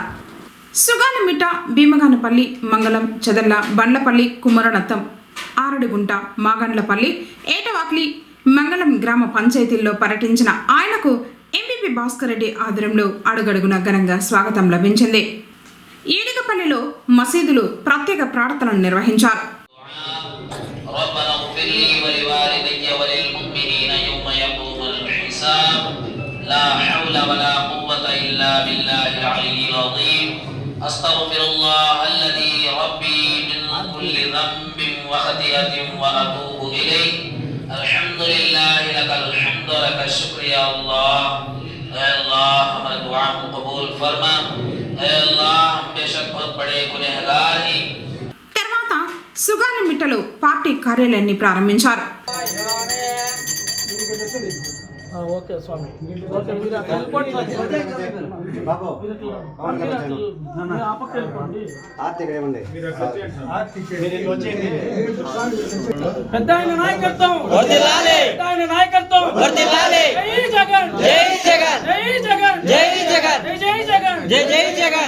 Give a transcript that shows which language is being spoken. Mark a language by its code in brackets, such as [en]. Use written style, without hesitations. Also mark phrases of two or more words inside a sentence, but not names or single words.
[te] సుగాలిమిట్ట, భీమగానపల్లి, మంగళం, చదర్ల, బండ్లపల్లి, కుమరనత్తం, ఆరడిగుంట, మాగండ్లపల్లి, ఏటవాక్లి, మంగళం గ్రామ పంచాయతీల్లో పర్యటించిన ఆయనకు ఎంపీపీ భాస్కర్ రెడ్డి ఆధ్వర్యంలో అడుగడుగున ఘనంగా స్వాగతం లభించింది. ఏడిగపల్లిలో మసీదులు ప్రత్యేక ప్రార్థనలు నిర్వహించారు. [ar] لا حول ولا قوة إلا بالله العلي العظيم أستغفر الله الذي ربي من كل ذنب وخطيئة وأتوب إليه الحمد لله لك الحمد لك الشكر يا الله [ur] اے اللہ ہمارے دعا کو قبول فرما اے اللہ ہم بے شک بہت بڑے گنہگار ہیں. [te] తర్వాత సుగాలిమిట్టలో పార్టీ కార్యాలయాన్ని ప్రారంభించారు. ఓకే స్వామి ఓకే మీరు వెళ్ళిపోండి బాబు ఆపక్క వెళ్ళిపోండి ఆర్తిక ఏమండి మీరు వచ్చేయండి పెద్దాయన నాయకత్వం వర్ధిల్లాలి పెద్దాయన నాయకత్వం వర్ధిల్లాలి జై జగన్ జై జగన్ జై జగన్ జై జగన్ జై జగన్ జై జై జగన్